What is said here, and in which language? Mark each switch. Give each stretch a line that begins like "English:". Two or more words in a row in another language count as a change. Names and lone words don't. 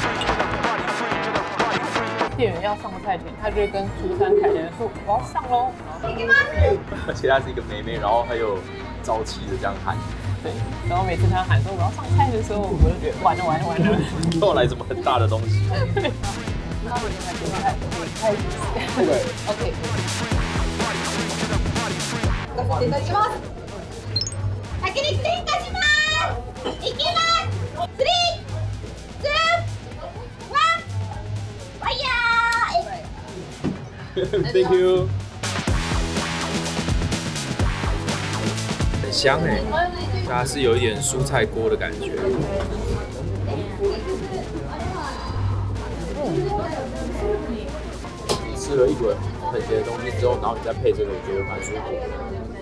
Chinese: 店员要上菜前，他就会跟出餐台的人说：“我要上喽。” 而且它是一个妹妹，然后还有朝气的这样喊。对，然后每次他喊说我要上菜的时候，我就觉得完了。后来怎么很大的东西？那我现在就开始。OK。
Japanese: いただきます。焼肉転化します。いきます。3、2、1、ファイヤー。
English: Thank you。
Chinese: 很香哎，它是有一点蔬菜锅的感觉。吃了一轮很咸的东西之后，然后你再配这个，我觉得蛮舒服的。